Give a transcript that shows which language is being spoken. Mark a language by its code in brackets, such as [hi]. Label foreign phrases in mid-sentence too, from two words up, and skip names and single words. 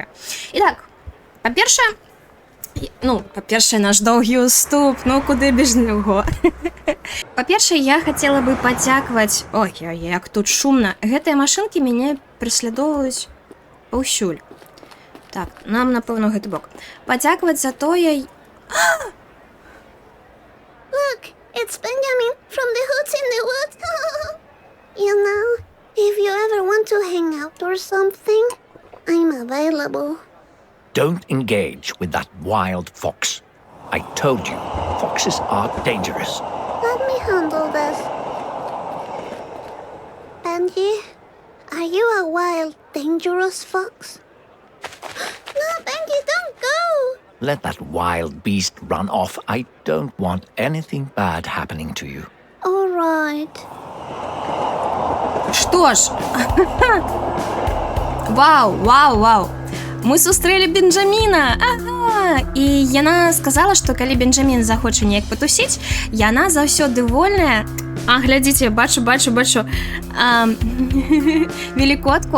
[be] І так, па-першае, наш доўгі ўступ, куды без яго. Па-першае, я хацела бы падзякаваць... Ой, як тут шумна. Гэтыя машынкі мяне преследоўваюць паўсюль. Так, нам, напэўна, гэты бок. Падзякаваць за тое... [en] Look, it's Benjamin from the Hoots in the Woods. You know, if you ever want to hang out or something, I'm available. Don't engage with that wild fox. I told you, foxes are dangerous. Let me handle this. Benji, are you a wild, dangerous fox? No, Benji, don't go! Let that wild beast run off. I don't want anything bad happening to you. All right. [be] Што ж? Вау! Мы сустрэлі Бенджаміна! Ага! І яна сказала, што калі Бенджамін захоча неяк патусіць, яна заўсёды вольная. Глядзіце, бачу велікотку.